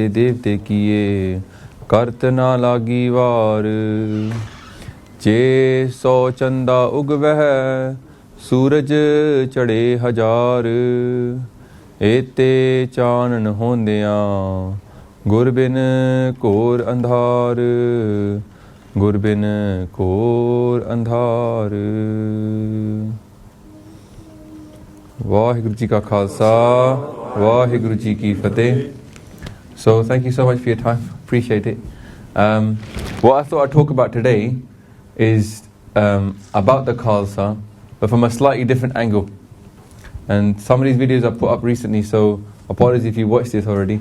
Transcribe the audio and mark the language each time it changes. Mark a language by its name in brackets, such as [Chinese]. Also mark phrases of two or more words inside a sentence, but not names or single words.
[Punjabi] ਦੇਵਤੇ ਕੀਏ ਕਰਤ ਨ ਲਾਗੀ ਵਾਰ ਜੇ ਸਉ ਚੰਦਾ ਉਗ ਵਹ ਸੂਰਜ ਚੜੇ ਹਜਾਰ ਏਤੇ ਚਾਨਣ ਹੋਂਦਿਆਂ ਗੁਰ ਬਿਨ ਕੋਰ ਅੰਧਾਰ ਗੁਰ ਬਿਨ ਕੋਰ ਅੰਧਾਰ। ਵਾਹਿਗੁਰੂ ਜੀ ਕਾ ਖਾਲਸਾ ਵਾਹਿਗੁਰੂ ਜੀ ਕੀ ਫਤਹਿ। [English] So thank you so much for your time, appreciate it. What I thought I'd talk about today is about the Khalsa, but from a slightly different angle. And some of these videos I put up recently, so apologies if you watched this already.